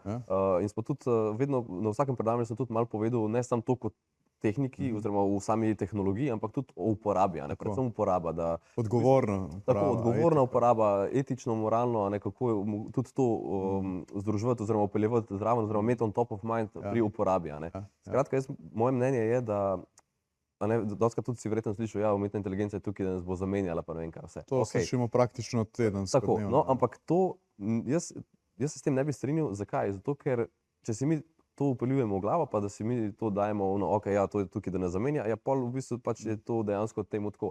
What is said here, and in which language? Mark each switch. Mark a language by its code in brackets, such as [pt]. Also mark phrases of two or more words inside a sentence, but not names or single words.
[sl] In smo tudi vedno, na vsakem predavanju sem tudi malo povedal, ne samo to kot tehniki oziroma v sami tehnologiji, ampak tudi o uporabi, a ne, predvsem uporaba, da odgovorna uporaba, tako, odgovorna uporaba, etično, moralno, a ne, kako tudi to združevati oziroma vpeljevati zraven oziroma imeti [en] on top of mind [sl] pri uporabi, a ne. Skratka, moje mnenje je, da, a ne, dostikrat tudi si verjetno slišal, ja, umetna inteligenca je tukaj, da nas bo zamenjala, pa ne vem kaj vse. To slišimo praktično tedensko. Tako, no, ampak to, jaz se s tem ne bi strinjal, zakaj? Zato, ker če si mi to vpeljujemo v glavo, pa da si mi to dajemo, okej, ja, to je tukaj, da nas zamenja, ja, pol v bistvu pač je to dejansko temu tako.